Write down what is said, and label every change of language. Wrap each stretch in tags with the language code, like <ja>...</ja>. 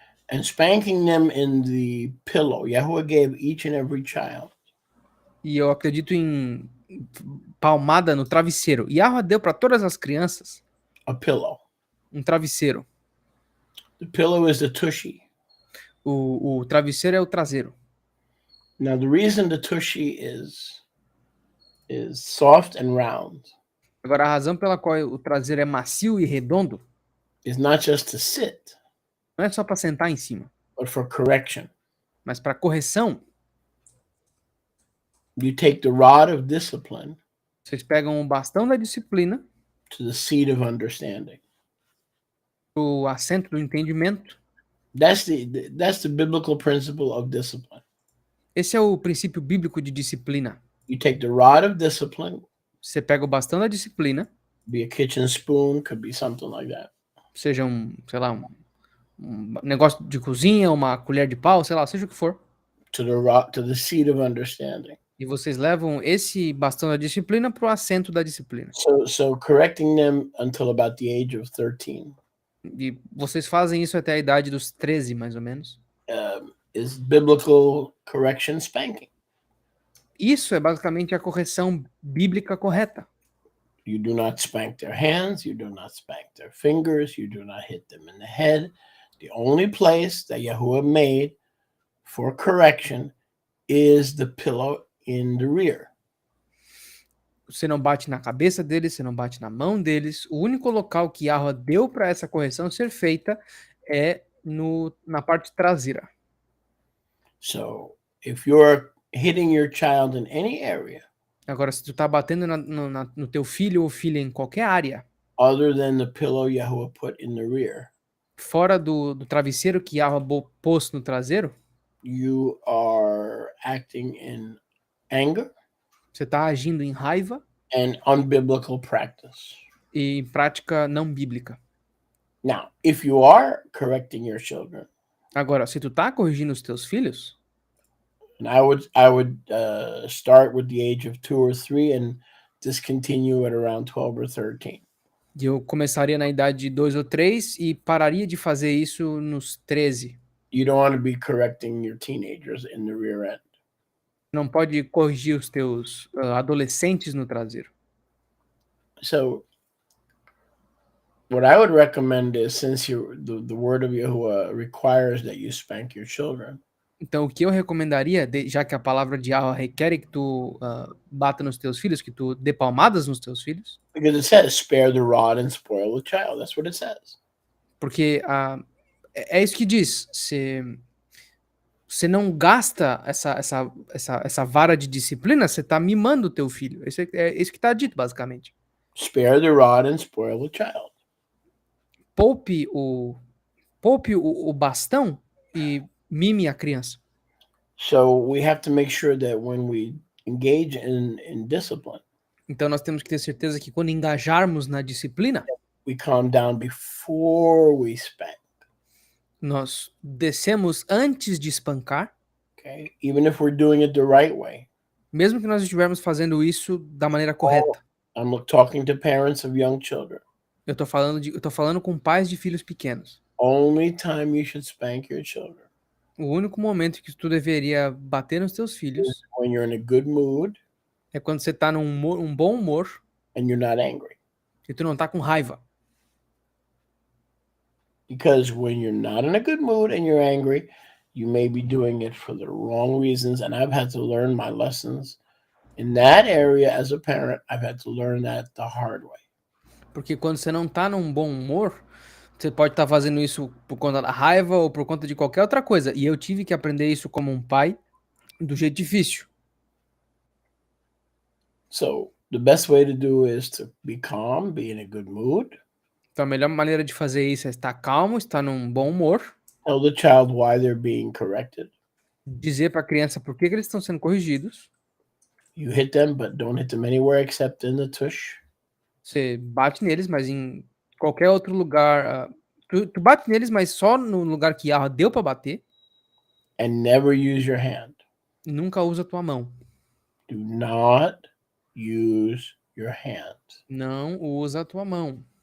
<en>And spanking them in the pillow. Yahuwah gave each and every child.</en> <pt>E eu acredito em palmada no travesseiro. Yahweh deu para todas as crianças</pt> <en>A pillow.</en> <pt>um travesseiro.</pt> <en>The pillow is the tushy.</en> <pt>O travesseiro é o traseiro.</pt> <en>Now the reason the tushy is soft and round</en> <pt>Agora, a razão pela qual o traseiro é macio e redondo</pt> <en>is not just to sit,</en> <pt>não é só para sentar em cima,</pt> <en>but for correction.</en> <pt>mas para correção.</pt> <en>You take the rod of discipline</en> <pt>Vocês pegam o bastão da disciplina,</pt> <en>to the seat of understanding.</en> <pt>o assento do entendimento.</pt> <en>That's the biblical principle of discipline.</en> <pt>Esse é o princípio bíblico de disciplina.</pt> <en>You take the rod of discipline,</en> <pt>Você pega o bastão da disciplina,</pt> <en>be a kitchen spoon, could be something like that.</en> <pt>seja um negócio de cozinha, uma colher de pau, sei lá, seja o que for.</pt> <en>To the seat of understanding.</en> <pt>E vocês levam esse bastão da disciplina para o assento da disciplina.</pt> <en>So correcting them until about the age of 13</en> <pt>E vocês fazem isso até a idade dos 13, mais ou menos.</pt> <en>is biblical correction spanking.</en> <pt>Isso é basicamente a correção bíblica correta.</pt> <en>You do not spank their hands, you do not spank their fingers, you do not hit them in the head. The only place that Yahuwah made for correction is the pillow in the rear.</en> <pt>Você não bate na cabeça deles, você não bate na mão deles. O único local que Yahweh deu para essa correção ser feita é na parte traseira.</pt> <en>So if you're hitting your child in any area</en> <pt>Agora, se tu tá batendo no teu filho ou filha em qualquer área,</pt> <en>other than the pillow Yahuwah put in the rear,</en> <pt>fora do travesseiro que Yahweh pôs no traseiro,</pt> <en>you are acting in anger</en> <pt>você tá agindo em raiva</pt> <en>and unbiblical practice.</en> <pt>e em prática não bíblica.</pt> <en>Now, if you are correcting your children,</en> <pt>Agora, se tu tá corrigindo os teus filhos,</pt> <en>and I would start with the age of 2 or 3 and discontinue at around 12 or 13.</en> <pt>eu começaria na idade de 2 ou 3 e pararia de fazer isso nos 13.</pt> <en>You don't want to be correcting your teenagers in the rear end.</en> <pt>Não pode corrigir os teus adolescentes no traseiro.</pt> <en>So what I would recommend is, since the word of Yahuwah requires that you spank your children,</en> <pt>Então, o que eu recomendaria, já que a palavra de Yahweh requer que tu bata nos teus filhos, que tu dê palmadas nos teus filhos,</pt> <en>because it says, spare the rod and spoil the child. That's what it says.</en> <pt>porque é isso que diz. Você não gasta essa vara de disciplina, você está mimando o teu filho. É isso que está dito, basicamente.</pt> <en>Spare the rod and spoil the child.</en> <pt>Poupe o bastão e mime a criança.</pt> <en>So we have to make sure that when we engage in discipline,</en> <pt>Então nós temos que ter certeza que quando engajarmos na disciplina,</pt> <en>we calm down before we spank.</en> <pt>nós descemos antes de espancar,</pt> <en>Okay, even if we're doing it the right way.</en> <pt>mesmo que nós estivermos fazendo isso da maneira correta.</pt> <en>I'm talking to parents of young children.</en> <pt>Eu tô falando com pais de filhos pequenos.</pt> <en>Only time you should spank your children</en> <pt>O único momento que tu deveria bater nos teus filhos</pt> <en>when you're in a good mood</en> <pt>é quando você tá num bom humor</pt> <en>and you're not angry.</en> <pt>e tu não tá com raiva.</pt> <en>Because when you're not in a good mood and you're angry, you may be doing it for the wrong reasons. And I've had to learn my lessons in that area as a parent. I've had to learn that the hard way.</en> <pt>Porque quando você não tá num bom humor, você pode estar fazendo isso por conta da raiva ou por conta de qualquer outra coisa. E eu tive que aprender isso como um pai do jeito difícil.</pt> <en>So the best way to do is to be calm, be in a good mood.</en> <pt>Então a melhor maneira de fazer isso é estar calmo, estar num bom humor,</pt> <en>Tell the child why they're being corrected.</en> <pt>dizer para a criança por que eles estão sendo corrigidos.</pt> <en>You hit them, but don't hit them anywhere except in the tush.</en> <pt>Você bate neles, mas em qualquer outro lugar. Tu bate neles, mas só no lugar que Yahweh deu para bater.</pt> <en>And never use your hand.</en> <pt>Nunca usa a tua mão.</pt> <en>Do not use your hand.</en> <pt>Não usa a tua mão.</pt>